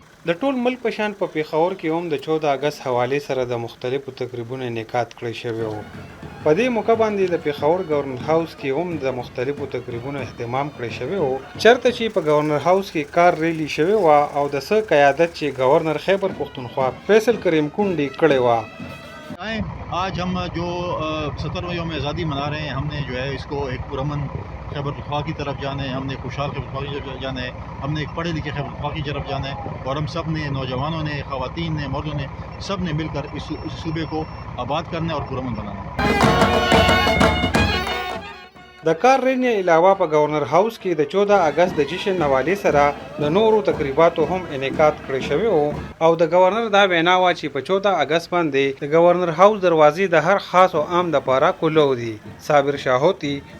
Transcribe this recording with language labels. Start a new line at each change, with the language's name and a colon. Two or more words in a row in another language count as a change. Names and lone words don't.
Pashto: د ټول ملک په شان په پیښور کې هم د 14 اگست حوالې سره د مختلفو تقریبونو انعقاد کړی شوی و. په دې موقع باندې د پیښور گورنر هاوس کې هم د مختلفو تقریبونو اهتمام کړی شوی و، چرته چې په گورنر هاوس کې
English: car rally
Pashto: شوی و او د څه قیادت چې گورنر خیبر پختونخوا فیصل کریم کونډي کړی و.
Urdu: آج ہم جو 70واں یوم آزادی منا رہے ہیں، ہم نے جو ہے اس کو ایک پرامن خیبر پختونخوا کی طرف جانا ہے، ہم نے خوشحال خیبر پختونخوا کی طرف جانا ہے، ہم نے ایک پڑھے لکھے خیبر پختونخوا کی طرف جانا ہے اور ہم سب نے، نوجوانوں نے، خواتین نے، مردوں نے، سب نے مل کر اس صوبے کو آباد کرنا ہے اور پرامن بنانا ہے.
Pashto: د
English: car rally
Pashto: علاوه په گورنر هاوس کې د 14 اگست د جشن حوالې سره د نورو تقریباتو هم انعقاد کړی شوی او د گورنر دا وینا وا چې په 14 اگست باندې د گورنر هاوس دروازې د هر خاص او عام د پاره کولو دي.